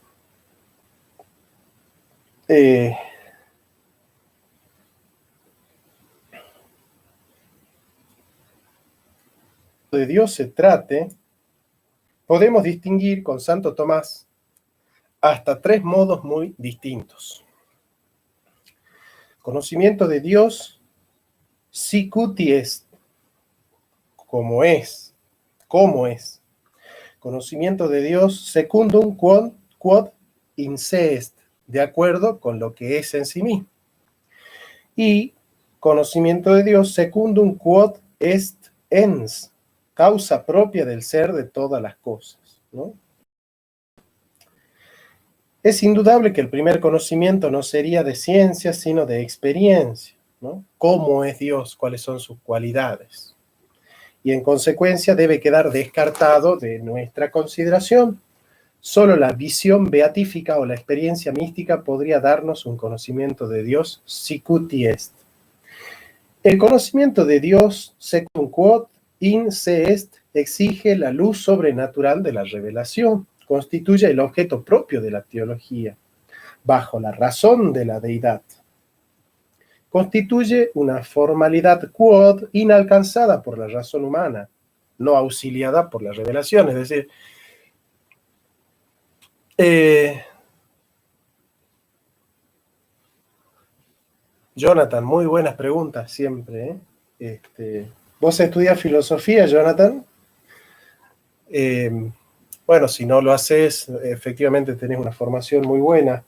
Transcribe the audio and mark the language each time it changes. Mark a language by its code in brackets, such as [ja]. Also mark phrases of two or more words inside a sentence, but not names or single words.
[es] De Dios se trate, podemos distinguir con Santo Tomás hasta 3 modos muy distintos. Conocimiento de Dios, [la] sicuti est, [es] como es, cómo es. Conocimiento de Dios, [la] secundum quod in se est, [es] de acuerdo con lo que es en sí mismo. Y conocimiento de Dios, [la] secundum quod est ens, [es] causa propia del ser de todas las cosas, ¿no? Es indudable que el primer conocimiento no sería de ciencia, sino de experiencia, ¿no? ¿Cómo es Dios? ¿Cuáles son sus cualidades? Y en consecuencia debe quedar descartado de nuestra consideración. Solo la visión beatífica o la experiencia mística podría darnos un conocimiento de Dios [la] sicuti est. [es] El conocimiento de Dios, [la] secundum quod in se est, [es] exige la luz sobrenatural de la revelación. Constituye el objeto propio de la teología, bajo la razón de la deidad. Constituye una formalidad quod inalcanzada por la razón humana, no auxiliada por la revelación. Es decir, Jonathan, muy buenas preguntas siempre, ¿eh? ¿Vos estudias filosofía, Jonathan? Bueno, si no lo haces, efectivamente tenés una formación muy buena.